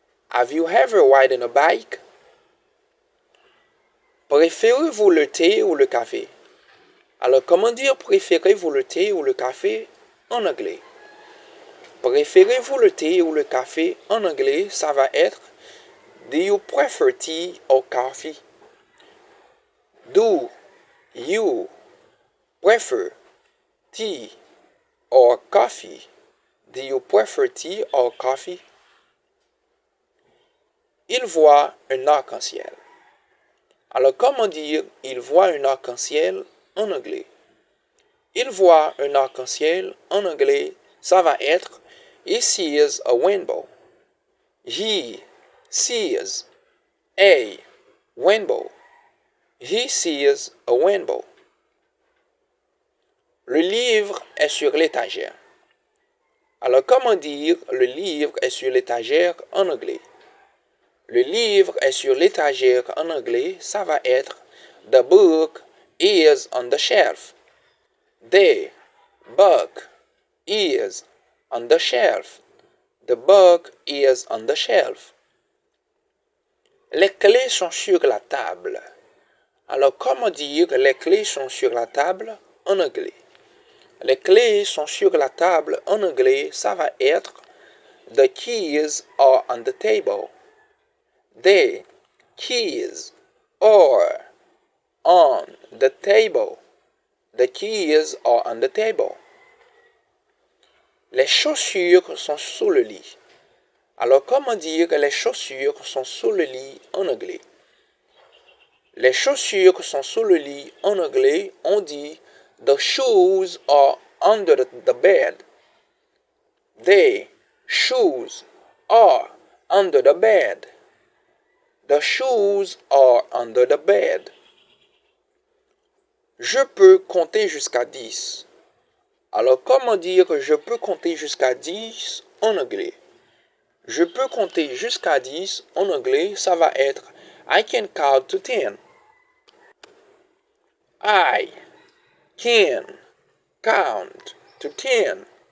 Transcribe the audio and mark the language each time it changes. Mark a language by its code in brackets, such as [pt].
[en] Have you ever ridden a bike? [fr] Préférez-vous le thé ou le café? Alors, comment dire préférez-vous le thé ou le café en anglais? Préférez-vous le thé ou le café en anglais, ça va être [en] Do you prefer tea or coffee? Do you prefer tea or coffee? Do you prefer tea or coffee? [fr] Il voit un arc-en-ciel. Alors, comment dire il voit un arc-en-ciel en anglais? Il voit un arc-en-ciel en anglais, ça va être [en] He sees a rainbow. He sees a rainbow. He sees a rainbow. [fr] Le livre est sur l'étagère. Alors, comment dire le livre est sur l'étagère en anglais? Le livre est sur l'étagère en anglais, ça va être [en] The book is on the shelf. The book is on the shelf. The book is on the shelf. [fr] Les clés sont sur la table. Alors, comment dire les clés sont sur la table en anglais? Les clés sont sur la table en anglais, ça va être [en] The keys are on the table. The keys are on the table. The keys are on the table. [fr] Les chaussures sont sous le lit. Alors, comment dire les chaussures sont sous le lit en anglais? Les chaussures sont sous le lit en anglais, on dit [en] The shoes are under the bed. The shoes are under the bed. The shoes are under the bed. [fr] Je peux compter jusqu'à 10. Alors, comment dire je peux compter jusqu'à 10 en anglais? Je peux compter jusqu'à 10 en anglais, ça va être [en] I can count to 10. I can count to 10.